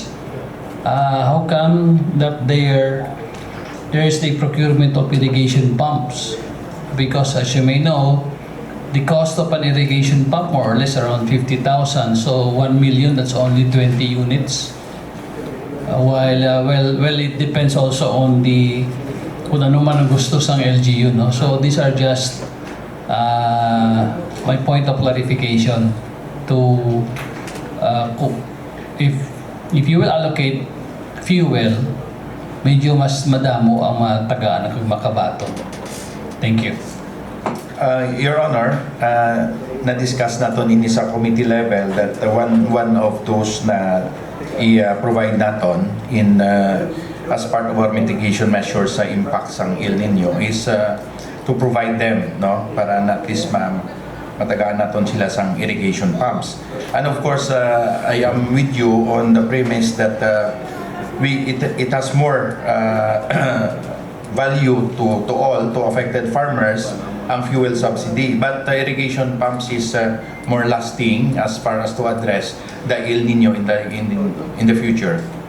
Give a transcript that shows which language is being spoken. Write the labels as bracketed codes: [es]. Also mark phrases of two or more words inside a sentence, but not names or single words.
[en] How come that there is the procurement of irrigation pumps? Because as you may know, the cost of an irrigation pump more or less around 50,000. So 1 million, that's only 20 units. Well, it depends also on the [hil] kung ano man ang gusto sang LGU, no? [en] So these are just my point of clarification to if you will allocate fuel, [hil] medyo mas madamo ang mga tagaan ng Makabato. [en] Thank you. Your Honor, [hil] na-discuss natin ini sa [en] committee level that one of those [hil] na i-provide natin [en] in as part of our mitigation measures sa impacts ng El Nino is to provide them, [hil] no, para na at least matagaan naton sila sang irrigation pumps. [en] And of course, I am with you on the premise that it has more value to all, to affected farmers, ang fuel subsidy. But the irrigation pumps is more lasting as far as to address the El Nino in the future.